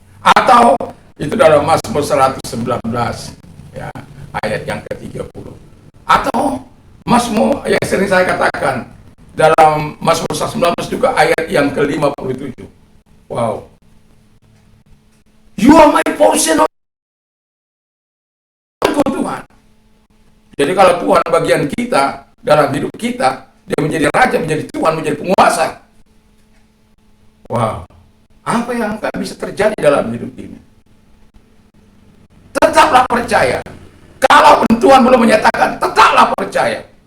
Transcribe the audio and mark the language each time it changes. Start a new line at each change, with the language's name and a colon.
Indonesian: Atau itu dalam Mazmur 119 ya, ayat yang ke-30. Atau Mazmur yang sering saya katakan dalam Mazmur 119 juga ayat yang ke-57. Wow.
English: You are my portion of Tuhan.
Indonesian: Jadi kalau Tuhan bagian kita dalam hidup kita, dia menjadi raja, menjadi Tuhan, menjadi penguasa. Wow, apa yang akan bisa terjadi dalam hidup ini? Tetaplah percaya. Kalaupun Tuhan belum menyatakan, tetaplah percaya.